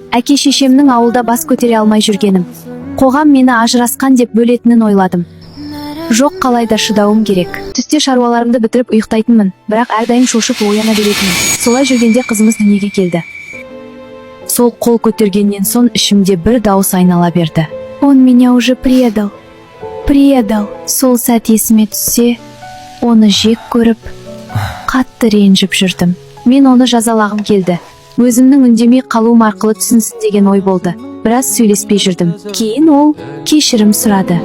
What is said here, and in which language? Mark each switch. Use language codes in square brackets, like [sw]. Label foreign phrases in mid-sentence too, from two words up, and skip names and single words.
[kk] Әке шешемнің ауылда бас көтере алмай жүргенім. Қоғам мені ажырасқан деп бөлетінін ойладым. Жоқ, қалайда шыдауым керек. Түсте шаруаларымды бітіріп ұйықтайтынмын, бірақ әрдайым шошып ояна беретінмін. Солай жүргенде қызымыз дүниеге келді. Сол қол көтергеннен соң ішімде бір дауыс айнала берді. [ru] Он меня уже предал. [kk] Сол сәт есіме түссе, оны жек көріп, қатты ренжіп жүрдім. Мен оны жазалағым келді. Өзімнің үндемей қалуым арқылы түсінсін деген ой болды. Біраз сөйлеспей жүрдім. Кейін ол кешірім сұрады.